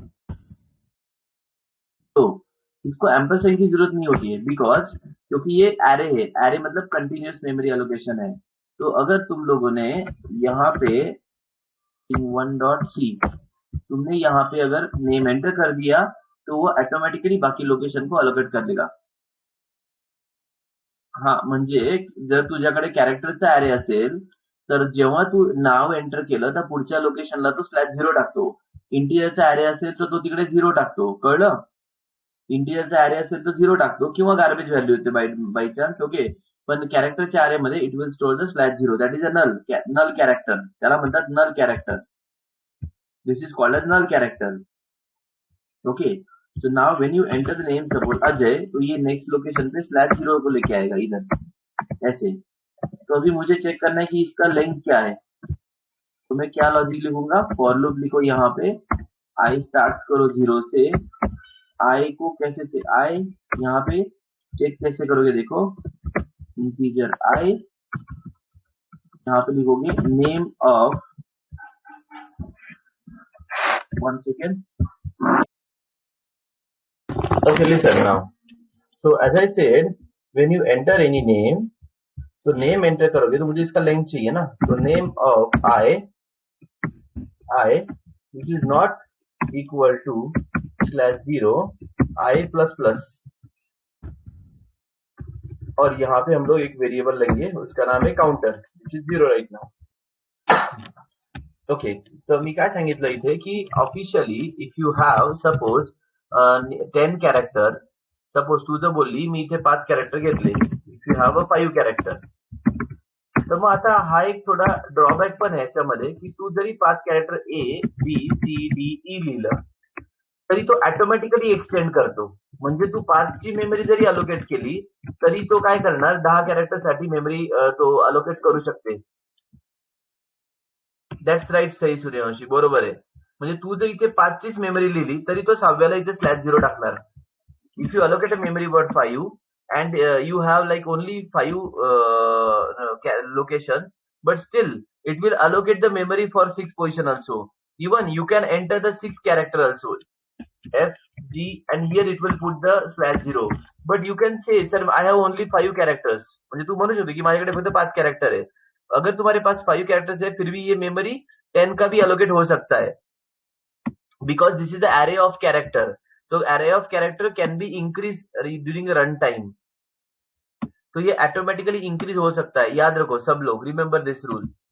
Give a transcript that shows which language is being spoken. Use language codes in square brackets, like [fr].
[hi] तो इसको एम्परसेंड की जरूरत नहीं होती है बिकॉज क्योंकि ये एरे है, एरे मतलब कंटिन्यूअस मेमोरी एलोकेशन है. तो अगर तुम लोगों ने यहाँ पे string1.c तुमने यहाँ पे अगर नेम एंटर कर दिया तो वो ऑटोमॅटिकली बाकी लोकेशन को अलोकेट कर देगा. [mr] हा म्हणजे जर तुझ्याकडे कॅरेक्टरचा अरे असेल तर जेव्हा तू नाव एंटर केलं तर पुढच्या लोकेशनला तो /0 टाकतो. इंटिजरचा अरे असेल तर तो तिकडे 0 टाकतो. कळलं? इंटिजरचा अरे असेल तर 0 टाकतो किंवा गार्बेज व्हॅल्यू येते बाय चान्स. ओके. पण कॅरेक्टरच्या अरे मध्ये [en] It will store the /0. That is a null character. [mr] त्याला म्हणतात null character. [en] This is called as null character. Okay. So now when you enter the name suppose [hi] Ajay, तो ये नेक्स्ट लोकेशन पे /0 को लेके आएगा इधर ऐसे. तो अभी मुझे चेक करना है कि इसका लेंथ क्या है. तो मैं क्या लॉजिक लिखूंगा, फॉर लूप लिखो यहाँ पे आई स्टार्ट करो 0 से. आई को कैसे थे आई यहाँ पे चेक कैसे करोगे, देखो इंटीजर आई यहाँ पे लिखोगे name of, 1 second. [en] Okay, listen now. So as I said, when you enter any name, [hi] तो नेम एंटर करोगे तो मुझे इसका लेंथ चाहिए ना. तो name of I which is not equal to /0 I plus plus, और यहाँ पे हम लोग एक वेरिएबल लेंगे उसका नाम है counter which is 0 right now. Okay. [mr] तर मी काय सांगितलं इथे की officially [en] if you have suppose 10 character, [mr] suppose तू जर बोलली मी इथे 5 कॅरेक्टर घेतले, [en] if you have a 5 character, [mr] तर मग आता हा एक थोडा ड्रॉबॅक पण आहे याच्यामध्ये की तू जरी 5 character A B C D E लिहिलं तरी तो ऑटोमॅटिकली एक्सटेंड करतो. म्हणजे तू 5 ची मेमरी जरी अलोकेट केली तरी तो काय करणार, 10 कॅरेक्टर साठी मेमरी तो अलोकेट करू शकते. That's right. सही सूर्यवंशी, बरोबर आहे. म्हणजे तू जर इथे 5 चीच मेमरी लिहिली तरी तो 6व्याला इथे /0 टाकणार. [en] If you allocate a memory word 5 and you have like only 5 locations, but still it will allocate the memory for 6 position also. Even you can enter the 6 character also, F G, and here it will put the /0. But you can say sir I have only 5 characters. [mr] म्हणजे तू म्हणू शकतो की माझ्याकडे फक्त 5 character है. [hi] अगर तुम्हारे पास 5 कैरेक्टर्स है फिर भी ये मेमोरी 10 का भी अलोकेट हो सकता है [en] Because this is the array of character. तो array of character can be increase during run time. [hi] तो ये ऑटोमेटिकली इंक्रीज हो सकता है. याद रखो सब लोग, [en] Remember this rule.